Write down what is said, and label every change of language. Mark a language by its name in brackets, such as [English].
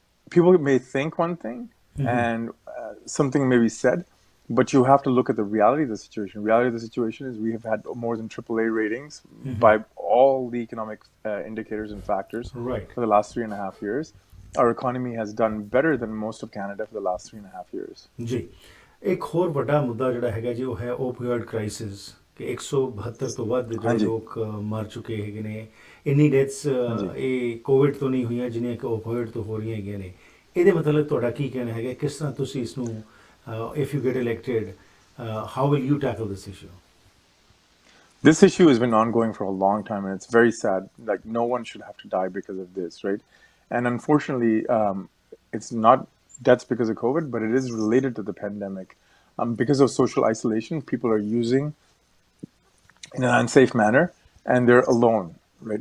[English] people may think one thing and something may be said, but you have to look at the reality of the situation. Reality of the situation is we have had more than AAA ratings by all the economic indicators and factors Right. for the last 3.5 years. Our economy has done better than most of Canada for the last 3.5 years. [Punjabi] ਜੀ ਇੱਕ ਹੋਰ ਵੱਡਾ ਮੁੱਦਾ ਜਿਹੜਾ ਹੈਗਾ ਜੀ ਉਹ ਹੈ ਓਪੀਓਇਡ ਕ੍ਰਾਈਸਿਸ ਕਿ 172 ਤੋਂ ਵੱਧ ਜਿਹੜੇ ਹਾਂਜੀ ਲੋਕ ਮਰ ਚੁੱਕੇ ਹੈਗੇ ਨੇ ਇੰਨੀ ਡੈਥਸ ਹਾਂਜੀ ਇਹ ਕੋਵਿਡ ਤੋਂ ਨਹੀਂ ਹੋਈਆਂ ਜਿੰਨੀਆਂ ਕਿ ਓਪੀਓਇਡ ਤੋਂ ਹੋ ਰਹੀਆਂ ਹੈਗੀਆਂ ਨੇ ਇਹਦੇ ਮਤਲਬ ਤੁਹਾਡਾ ਕੀ ਕਹਿਣਾ ਹੈਗਾ ਕਿਸ ਤਰ੍ਹਾਂ ਤੁਸੀਂ ਇਸ ਨੂੰ [English] If you get elected how will you tackle this issue This issue has been ongoing for a long time, and it's very sad. Like, no one should have to die because of this, right? And unfortunately, it's not deaths because of COVID, but it is related to the pandemic. Because of social isolation, people are using in an unsafe manner, and they're alone, right?